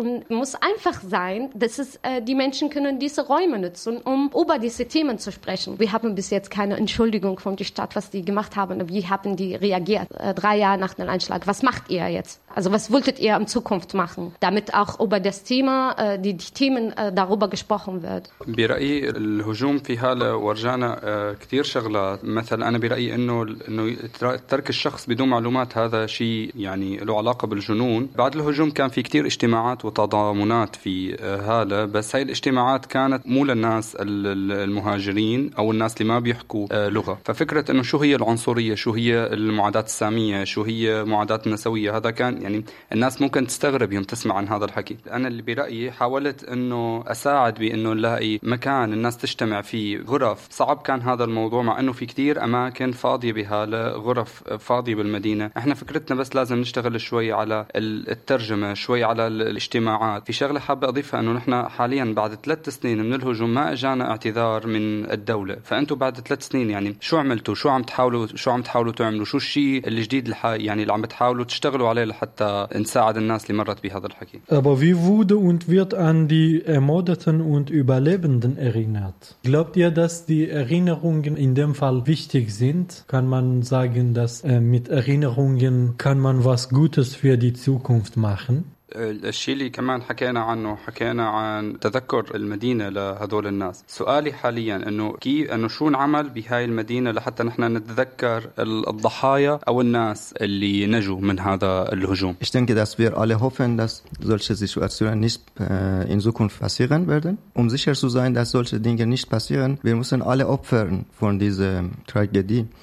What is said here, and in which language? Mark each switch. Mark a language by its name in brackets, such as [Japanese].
[German] Und muss einfach sein, dass es die Menschen können diese Räume nutzen, um über diese Themen zu sprechen. Wir haben bis jetzt keine Entschuldigung von der Stadt, was die gemacht haben. Wie haben die reagiert 3 Jahre nach dem Anschlag? Was macht ihr jetzt? Also was wolltet ihr in Zukunft machen, damit auch über das Thema, die Themen darüber gesprochen wird? [Arabic] برأيي الهجوم في هالة ورجعنا كتير شغلات مثلا أنا برأيي إنه ترك الشخص بدون معلومات هذا شيء يعني له علاقة بالجنون بعد الهجوم كان في كتير اجتماعات وتضامنات في هالة بس هاي الاجتماعات كانت مو للناس المهاجرين أو الناس اللي ما بيحكوا لغة ففكرة إنه شو هي العنصرية شو هي المعادات السامية شو هي معادات النسوية هذا كان يعني الناس ممكن تستغرب يوم تسمع عن هذا الحكي أنا اللي برأيي حاولت أنه أساعد بأنه نلاقي مكان الناس تجتمع فيه غرف صعب كان هذا الموضوع مع أنه في كتير أماكن فاضية بهالة غرف فاضية بالمدينة احنا فكرتنا بس لازم نشتغل شوي على الترجمة شوي على الاجتماعات في شغلة حابة أضيفها أنه نحن حاليا بعد 3 سنين من الهجوم ما أجانا اعتذار من الدولة فأنتوا بعد 3 سنين يعني شو عملتوا شو عم تحاولوا تعملوا شو الشيء الجديد يعني اللي عم تحاولوا تشتغلوا عليه حتى نساعد الناس اللي مرت بهذا الحكي. [German] Aber wie wurde und wird an die Ermordeten und Überlebenden erinnert? Glaubt ihr, dass die Erinnerungen in dem Fall wichtig sind? Kann man sagen, dass mit Erinnerungen kann man was Gutes für die Zukunft machen? [Arabic] الشيء اللي كمان حكينا عنه حكينا عن تذكر المدينة لهذول الناس. سؤالي حاليا انه كيف انه شو نعمل بهاي المدينة لحتى نحن نتذكر الضحايا او الناس اللي نجوا من هذا الهجوم. [German] Ich denke, dass wir alle hoffen, dass solche Situationen nicht in Zukunft passieren werden. Um sicher zu sein, dass solche Dinge nicht passieren, wir müssen alle opfern von dieser Tragödie.